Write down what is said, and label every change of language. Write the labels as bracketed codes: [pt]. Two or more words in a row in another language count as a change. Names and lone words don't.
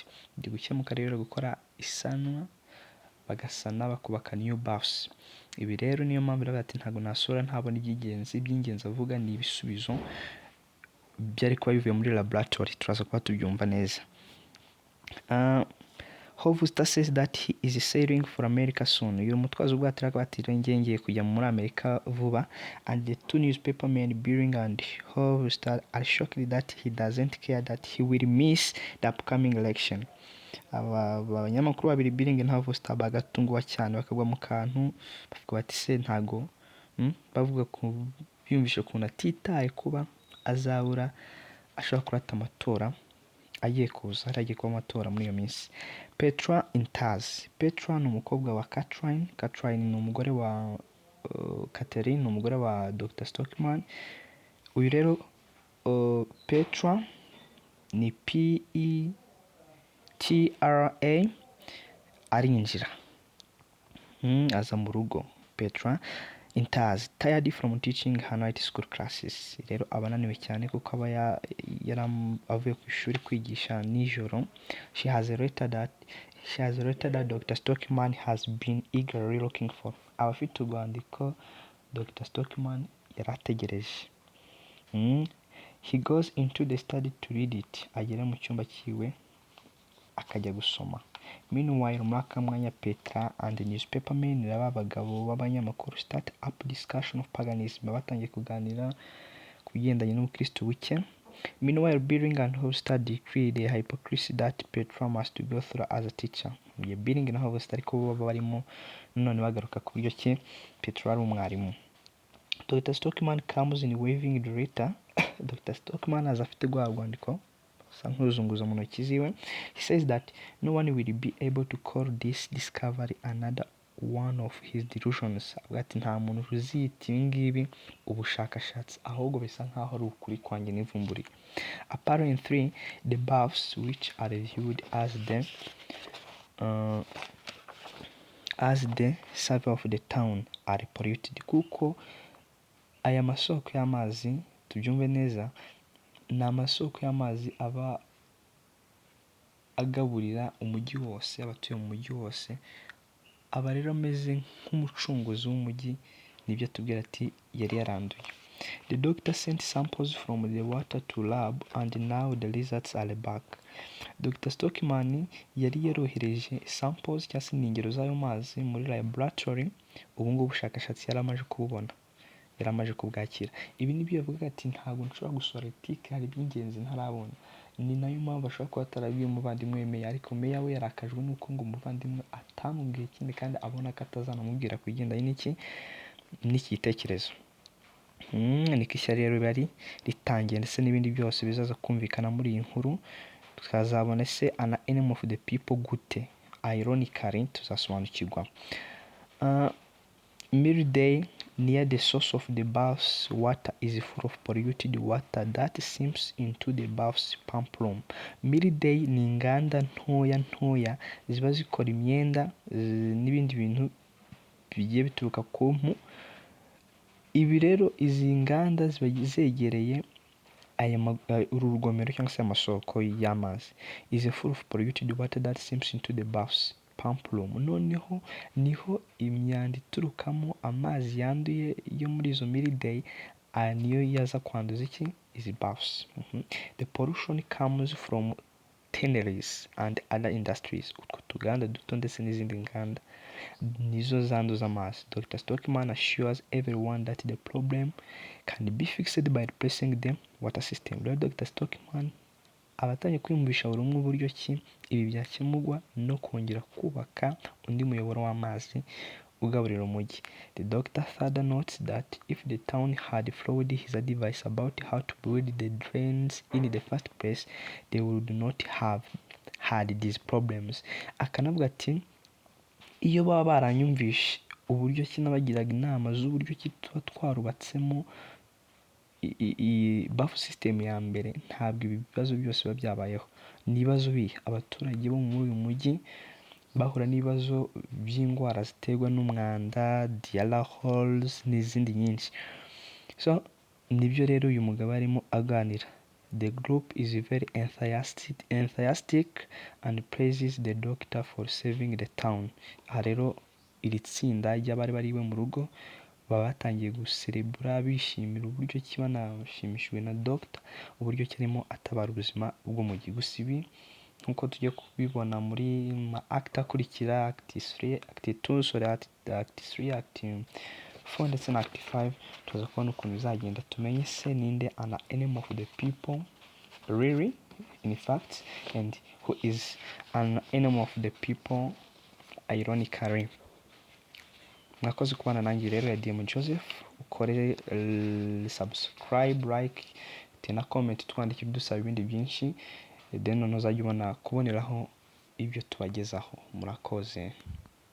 [rw] Ndi gukemuka rero gukora isanwa bagasana bakubaka new baths. Ibi rero niyo mpamvu rero ati ntago nasora ntabona iby'ingenzi avuga ni ibisubizo byari kuba bivuye muri laboratory, turaza kuba tubyumva neza. [en] Hove Star says that he is sailing for America soon. [rw] Uyu mutwazo ubwato akaba ati ngiye kujya muri Amerika vuba, [en] and the two newspaper men Beering and Hove Star are shocked that he doesn't care that he will miss the upcoming election. [rw] Abanyamakuru babiri Beering na Hove Star bagatungwa cyane bakagwa mu kantu bavuga bati se ntago bavuga ku biyumvisha ukuntu atitaye kuba azabura ashobora kurata amatora agiye kuza, agiye kuba amatora muri iyo minsi. Petra Intaz. Petra ni umukobwa wa Catherine. Catherine ni umugore wa Catherine, ni umugore wa Dr. Stockman. Uyu rero Petra ni Petra arinjira aza mu rugo. [en] Petra Intaz, tired from teaching her night school classes. [rw] Rero abananiwe cyane kuko aba avuye ku ishuri kwigisha nijoro. [en] She has a letter that she has written that Dr. Stockman has been eagerly looking for. [rw] Abafite urwandiko Dr. Stockman yarategereje. [en] He goes into the study to read it. [rw] Agera mu cyumba kiwe akajya gusoma. [en] Meanwhile, [rw] muri aka mwanya [en] Petra and the newspaper men [rw] n'aba bagabo b'abanyamakuru [en] start up discussion of paganism. [rw] Batangiye kuganira kugendanye n'ubukristo buke. [en] Meanwhile, Billing and Hofstad decreed the hypocrisy that Petra must go through as a teacher. [rw] Billing na Hofstad ariko bo barimo none bagaruka ku buryo ki Petra ari umwarimu. [en] Dr. Stockman comes in waving the letter. [rw] Dr. Stockman has afite rwandiko nk'uzunguza mu ntoki ziwe. [en] He says that no one will be able to call this discovery another one of his delusions. [rw] Ati nta muntu uzita ibi ngibi ubushakashatsi, ahubwo bisa nkaho ari ukuri kwanjye n'ivumburi. [en] Apparently, the baths which are viewed as the survey of the town are polluted. [rw] Kuko aya masoko y'amazi tubyumve neza ni amasoko y'amazi aba agaburira umujyi wose, abatuye mu mujyi wose, aba rero ameze nk'umucunguzi w'umujyi. Nibyo tubwira ati yari yaranduye. [en] The doctor sent samples from the water to lab and now the results are back. [rw] Dr. Stockman yari yarohereje samples cyangwa se ingero z'ayo mazi muri laboratory. Ubu ngubu ubushakashatsi yari amaze kububona, yari amaze kubwakira. Ibi nibyo yavuga ati ntabwo nshobora gusohora etike, hari iby'ingenzi ntarabona. Ni nayo mpamvu ashobora kuba atarabwiye umuvandimwe Meya, ariko Meya we yarakajwe n'uko ngo umuvandimwe atamubwiye ikindi kandi abona ko atazanamubwira kugendanye n'iki gitekerezo. Niko ishyari rero bari ritangiye, ndetse n'ibindi byose bizaza kumvikana muri iyi nkuru. Tukazabona se ana [en] enemy of the people [rw] gute, ironically tuzasobanukirwa. [en] Midday, near the source of the bath's water is full of polluted water that seeps into the bath's pump room. [rw] Midday ni inganda ntoya ziba zikora imyenda n'ibindi bintu bigiye bituruka ku mpu. Ibi rero izi nganda ziba zegereye uru rugomero cyangwa se amasoko y'amazi. [en] Is full of polluted water that seeps into the bath's pump room. [rw] Noneho niho imyanda iturukamo amazi yanduye yo muri izo Midday niyo yaza kwanduza iki izi baths. [en] The pollution comes from tanneries and other industries. [rw] Utwo tuganda duto ndetse n'izindi nganda nizo zanduza amazi. [en] Dr. Stockman assures everyone that the problem can be fixed by replacing the water system. [rw] Dr. Stockman abatanye kwiyumvisha buri umwe uburyo ki ibi byakemurwa no kongera kubaka undi muyoboro w'amazi ugaburira umujyi. [en] The doctor further notes that if the town had followed his advice about how to build the drains in the first place, they would not have had these problems. [rw] Akanavuga ati iyo baba baranyumvishe uburyo ki nabagiraga inama z'uburyo ki tuba twarubatsemo bafu system ya mbere, ntabwo ibi bibazo byose biba byabayeho. Nibazo bihe abaturage bo muri uyu mujyi bahura n'ibibazo by'indwara ziterwa n'umwanda, [en] diarrhea holes [rw] n'izindi nyinshi. So nibyo rero uyu mugabo arimo aganira. [en] The group is very enthusiastic and praises the doctor for saving the town. [rw] Aha rero iri tsinda ry'abari bari iwe mu rugo baba batangiye guserebura bishimira uburyo ki banashimishijwe na doctor, uburyo ki arimo atabara ubuzima bw'umujyi. Gusa ibi nk'uko tujya kubibona muri act akurikira, [en] act 2, act 3, act 4 [rw] ndetse na [en] act 5, [rw] tuza kubona ukuntu bizagenda tumenye se ninde [en] an enemy of the people really in fact and who is an enemy of the people ironically. [rw] Mwakoze kubana nanjye rero ya DM Joseph. Ukore subscribe, like tena comment, twandikira dusaba ibindi byinshi, then uzajya ubona kuboneraho ibyo tubagezaho. Murakoze.